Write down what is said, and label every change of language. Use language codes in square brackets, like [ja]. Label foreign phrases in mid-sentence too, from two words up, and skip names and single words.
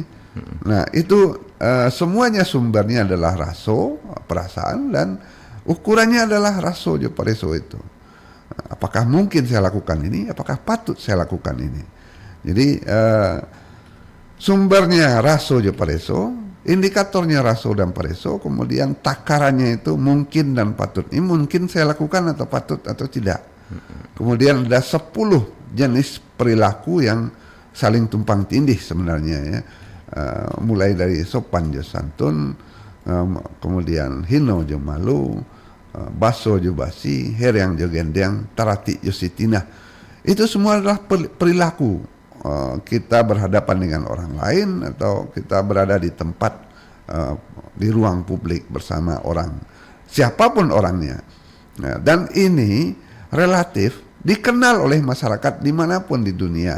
[id] Nah, itu semuanya sumbernya adalah raso, perasaan, dan ukurannya adalah [min] raso jo pareso [id] itu. Apakah mungkin saya lakukan ini? Apakah patut saya lakukan ini? Jadi sumbernya [min] raso jo pareso, [id] indikatornya raso dan pareso, kemudian takarannya itu mungkin dan patut. Ini mungkin saya lakukan atau patut atau tidak. Kemudian ada 10 jenis perilaku yang saling tumpang tindih sebenarnya ya. Mulai dari [min] sopan jo santun, [id] kemudian [min] hino jo malu, baso jo basi, heryang jo gendeng, tarati jo sitina. [id] Itu semua adalah perilaku kita berhadapan dengan orang lain atau kita berada di tempat di ruang publik bersama orang, siapapun orangnya. Nah, dan ini relatif dikenal oleh masyarakat dimanapun di dunia.